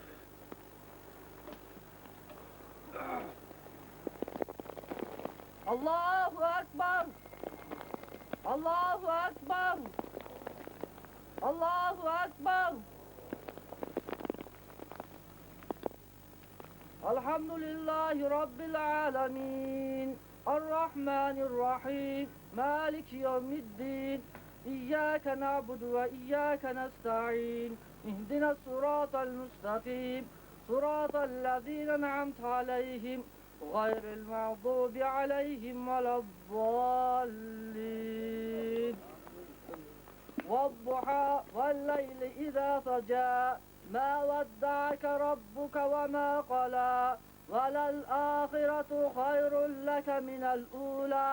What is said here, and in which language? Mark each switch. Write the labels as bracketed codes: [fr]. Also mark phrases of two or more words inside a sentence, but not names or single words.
[ar] الله أكبر. الله أكبر الله أكبر. الحمد لله رب العالمين. الرحمن الرحيم مالك يوم الدين. إياك نعبد وإياك نستعين. اهدنا الصراط المستقيم صراط الذين أنعمت عليهم. غير المغضوب عليهم ولا الضالين والضحى والليل إذا سجى ما ودعك ربك وما قلى وللآخرة خير لك من الأولى